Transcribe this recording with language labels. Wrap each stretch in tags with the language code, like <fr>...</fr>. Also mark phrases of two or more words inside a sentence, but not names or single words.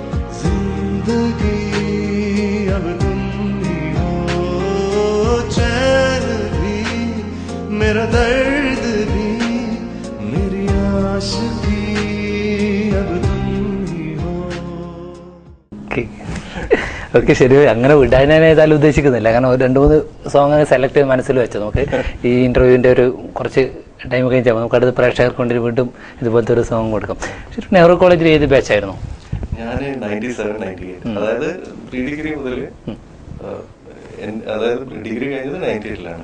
<hi>जिंदगी, अब तुम ही हो चैन मेरा दर्द भी मेरी आश भी अब तुम ही हो.</hi> <ml>ഓക്കെ ശരി, അങ്ങനെ വിടാൻ ഞാൻ ഏതായാലും ഉദ്ദേശിക്കുന്നില്ല. കാരണം ഒരു 2-3</ml> <en>song select</en> <ml>ചെയ്ത് മനസ്സിൽ വെച്ചത് നമുക്ക് ഈ ഇന്റർവ്യൂവിന്റെ ഒരു കുറച്ച് ടൈം കഴിഞ്ഞാൽ നമുക്ക് അടുത്ത പ്രേക്ഷകർക്ക് കൊണ്ട് വീണ്ടും ഇതുപോലത്തെ ഒരു സോങ് കൊടുക്കാം. ശരി, നെഹ്റു കോളേജിൽ ഏത് ബാച്ചായിരുന്നു? ഞാൻ 97, 98, അതായത്</ml> <en>pre degree</en> <ml>മുതൽ, അതായത് ഡിഗ്രി കഴിഞ്ഞത് 98-ലാണ്.</ml>